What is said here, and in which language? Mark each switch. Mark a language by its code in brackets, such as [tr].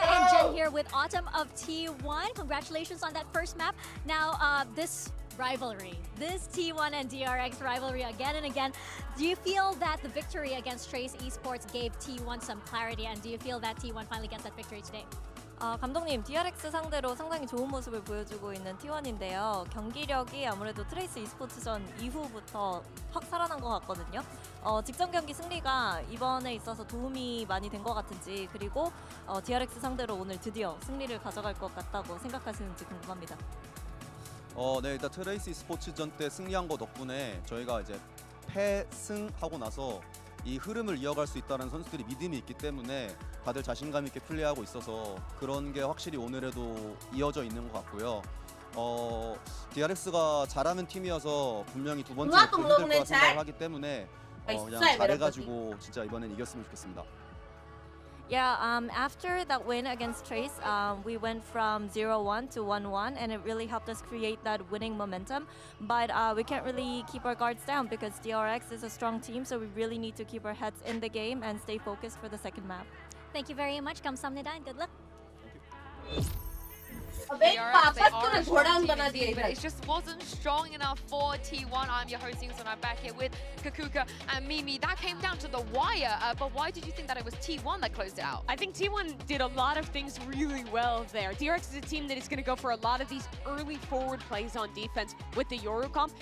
[en] and Jen here with Autumn of T1. Congratulations on that first map. Now, this rivalry, this T1 and DRX rivalry again and again. Do you feel that the victory against Trace Esports gave T1 some clarity, and do you feel that T1 finally gets that victory today? [ko] 감독님, DRX 상대로 상당히 좋은 모습을 보여주고 있는 T1인데요. 경기력이 아무래도 트레이스 e스포츠전 이후부터 확 살아난 것 같거든요. 직전 경기 승리가 이번에 있어서 도움이 많이 된 것 같은지, 그리고 DRX 상대로 오늘 드디어 승리를 가져갈 것 같다고 생각하시는지 궁금합니다. 네, 일단 트레이스 e스포츠전 때 승리한 거 덕분에 저희가 이제 패승하고 나서 이 흐름을 이어갈 수 있다는 선수들이 믿음이 있기 때문에 다들 자신감 있게 플레이하고 있어서 그런 게 확실히 오늘에도 이어져 있는 것 같고요. DRX가 잘하는 팀이어서 분명히 두 번째 목표 힘들 거라 생각을 하기 때문에 그냥 잘해가지고 진짜 이번엔 이겼으면 좋겠습니다. [en] Yeah, after that win against Trace, we went from 0-1 to 1-1, and it really helped us create that winning momentum. But we can't really keep our guards down because DRX is a strong team, so we really need to keep our heads in the game and stay focused for the second map. Thank you very much. [ko] 감사합니다 [en] and good luck. अबे पापा तूने घोड़ा बना दिया but it just wasn't strong enough for T1. I'm your hosting, so I'm back here with Kakuka and Mimi. That came down to the wire, but why did you think that it was T1 that closed it out? I think T1 did a lot of things really well there. DRX is a team that is going to go for a lot of these early forward plays on defense with the Yoru comp.